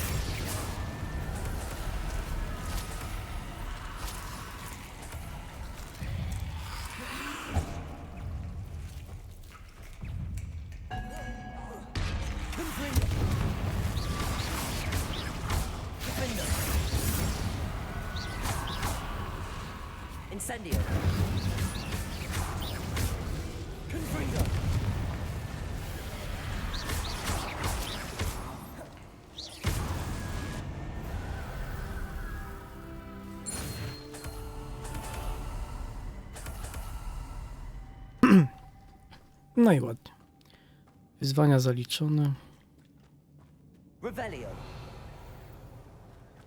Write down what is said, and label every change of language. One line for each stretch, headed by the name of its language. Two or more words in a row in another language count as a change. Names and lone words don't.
Polish: Confringo. Defender. Incendio. Confringo. No i ładnie. Wyzwania zaliczone. Revelio.